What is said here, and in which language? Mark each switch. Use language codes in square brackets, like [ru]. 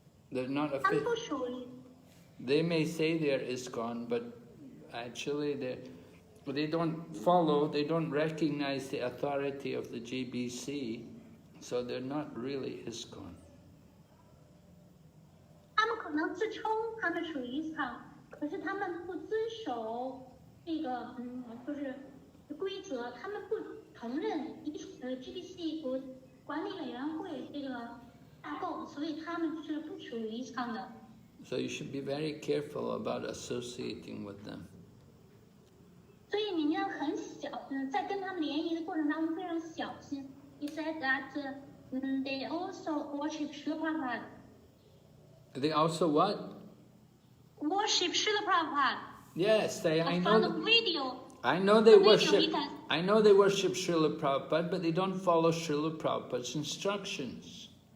[en] They're not [zh] 他们不属于。 [en] They may say they're ISKCON, but actually they don't follow, they don't recognize the authority of the GBC, so they're not really ISKCON. [zh] 他们可能自称他们属于ISKCON，可是他们不遵守这个，就是规则，他们不承认GBC 国管理委员会这个架构，所以他们是不属于ISKCON的。 [en] So you should be very careful about associating with them. [zh] 所以你要很在跟他们联谊的过程当中非常小心。 [en] He said that they also worship Srila Prabhupada. They also what? Worship Srila Prabhupada. Yes, I know. From the video. I know they the video worship. I know they worship Srila Prabhupada, but they don't follow Srila Prabhupada's instructions.